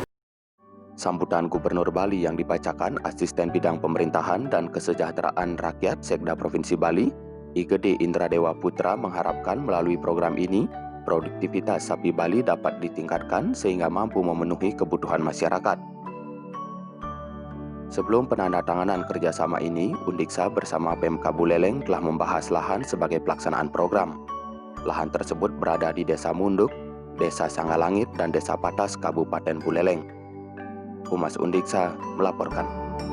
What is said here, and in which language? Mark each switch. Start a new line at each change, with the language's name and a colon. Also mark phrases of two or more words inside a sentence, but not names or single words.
Indonesian: Sambutan Gubernur Bali yang dibacakan Asisten Bidang Pemerintahan dan Kesejahteraan Rakyat Sekda Provinsi Bali, Igede Indradewa Putra, mengharapkan melalui program ini, produktivitas sapi Bali dapat ditingkatkan sehingga mampu memenuhi kebutuhan masyarakat. Sebelum penandatanganan kerjasama ini, Undiksa bersama Pemka Buleleng telah membahas lahan sebagai pelaksanaan program. Lahan tersebut berada di Desa Munduk, Desa Sangalangit, dan Desa Patas, Kabupaten Buleleng. Humas Undiksa melaporkan.